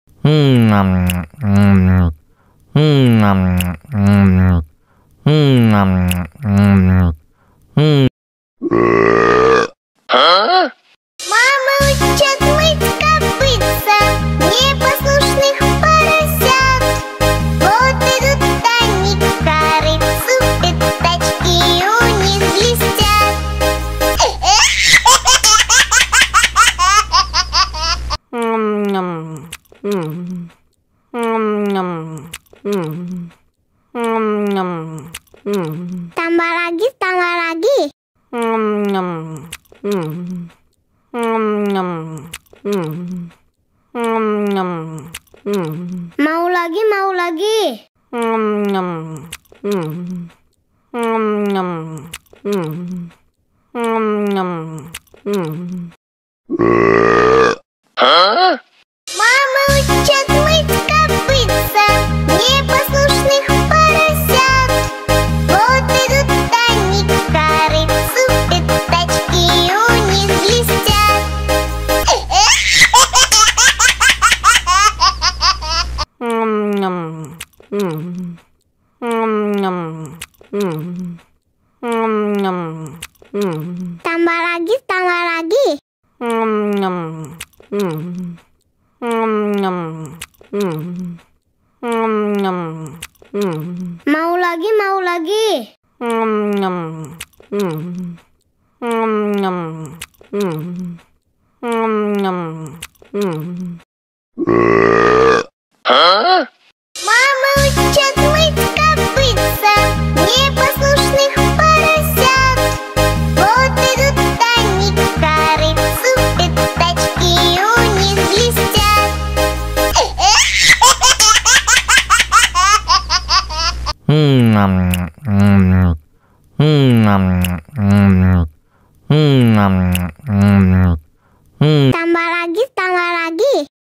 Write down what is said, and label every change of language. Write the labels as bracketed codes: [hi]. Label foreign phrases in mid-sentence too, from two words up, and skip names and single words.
[ru] Мама учит мыть копытца непослушных поросят. Вот идут они к корыцу, пятачки у них блестят. [id] Tambah lagi. Mau lagi. [ru] Мама учит мыть копытца непослушных поросят. Вот идут они к корыцу, пятачки у них блестят. [id] Tambah lagi. Mau lagi. [ru] Мама учит мыть копытца непослушных поросят. Вот идут они к корыцу, пятачки у них блестят. [id] Tambah lagi.